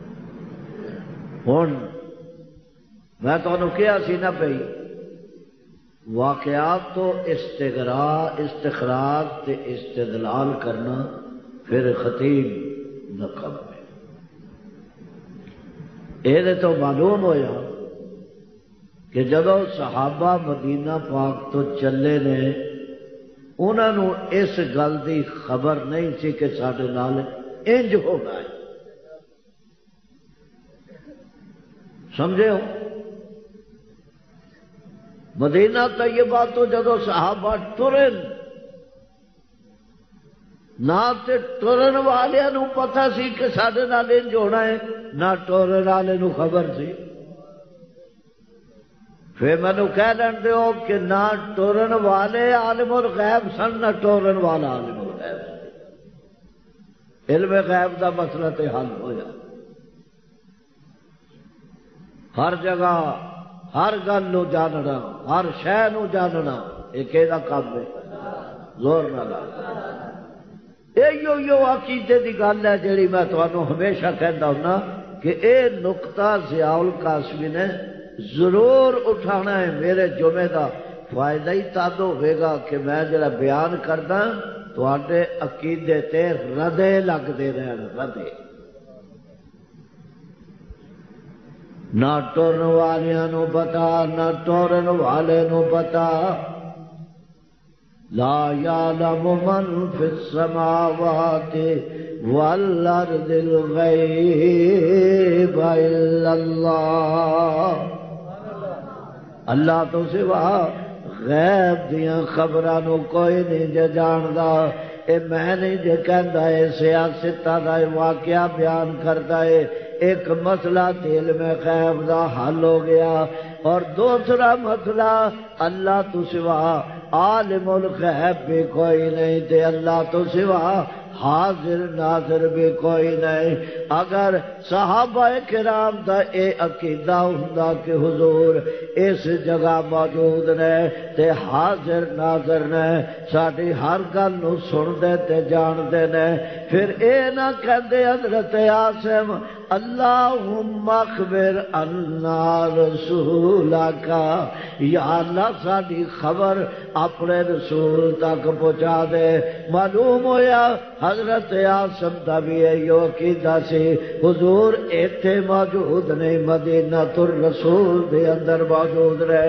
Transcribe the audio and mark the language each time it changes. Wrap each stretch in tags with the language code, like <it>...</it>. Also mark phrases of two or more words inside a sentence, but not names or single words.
<pa>ہن میں تانوں کہا سی نا پئی واقعات تو استخراج تے استدلال کرنا پھر خطیب دا کم ہے۔ یہ تو معلوم ہویا کہ جدو صحابہ مدینہ پاک تو چلے نے انہوں نے اس گل دی خبر نہیں سی کہ ساڈے نال انج ہونا ہے، سمجھے ہو؟ مدینہ طیبہ تو جدو صحابہ ٹرن نہ تے ٹرن والے نو پتہ سی کہ ساڈے نال انج ہونا ہے، نہ ٹرن والے نو خبر سی۔ پھر مینو کہہ لین دیو کہ نہ ٹرن والے عالم الغیب سن، نہ ٹرن والا عالم الغیب سن۔ علم غیب دا مسئلہ تے حل ہویا۔ ہر جگہ ہر گل نو جاننا، ہر شے نو جاننا، یہ کہدا کام ہے؟ زور نہ لا۔ یہ عقیدے دی گل ہے جیڑی میں تمہیں ہمیشہ کہتا ہوں کہ اے نقطہ ضیاء القاسمی نے ضرور اٹھانا ہے۔ میرے جمعے دا فائدہ ہی تد ہوئے گا کہ میں جڑا بیان کردا تواڈے عقیدے تے ردے لگدے رہن، ردے۔ نہ ٹرن والیاں نو پتا، نہ ٹرن والے نو پتا۔</pa> <ar>لا یعلم من فی السماوات والارض الغیب الا اللہ۔</ar> <pa>اللہ تو سوا غیب دیاں خبراں نو کوئی نہیں جے جاندا۔ اے میں نہیں جے کہندا اے سیاستاں دا واقعہ بیان کردا اے، ایک مسئلہ دل میں غیب دا حل ہو گیا، اور دوسرا مسئلہ اللہ تو سوا عالم الغیب بھی کوئی نہیں تے اللہ تو سوا حاضر ناظر بھی کوئی نہیں۔ اگر صحابہ کرام دا اے عقیدہ ہوندا کہ حضور اس جگہ موجود نے تے حاضر ناظر نے، ساڈی ہر گل نو سندے تے جاندے نے، پھر اے نہ کہندے حضرت عاصم</pa> <ar>اللہم اخبر عنا رسولک،</ar> <pa>یا اللہ ساڈی خبر اپنے رسول تک پہنچا دے۔ معلوم ہویا حضرت عاصم دا بھی ایو عقیدہ سی، حضور ایتھے موجود نہیں، مدینہ الرسول دے اندر موجود رہے۔</pa>